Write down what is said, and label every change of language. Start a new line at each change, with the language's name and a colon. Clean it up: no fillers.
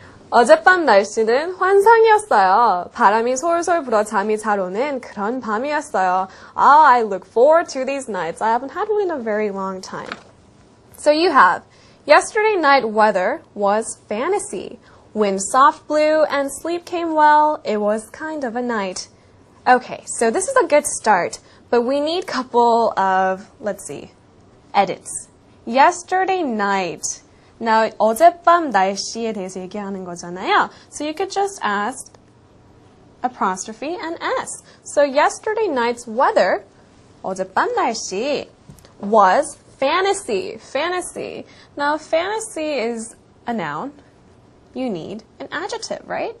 Korean: 어젯밤 날씨는 환상이었어요. 바람이 솔솔 불어 잠이 잘 오는 그런 밤이었어요.
English: I look forward to these nights. I haven't had one in a very long time. So you have, yesterday night weather was fantasy. Wind soft blew and sleep came well. It was kind of a night. Okay, so this is a good start, but we need a couple of, let's see, edits. Yesterday night.
Korean: Now, 어젯밤 날씨에 대해서 얘기하는 거잖아요.
English: So you could just ask apostrophe and S. So yesterday night's weather,
Korean: 어젯밤 날씨,
English: was fantasy. Fantasy. Now, fantasy is a noun. You need an adjective, right?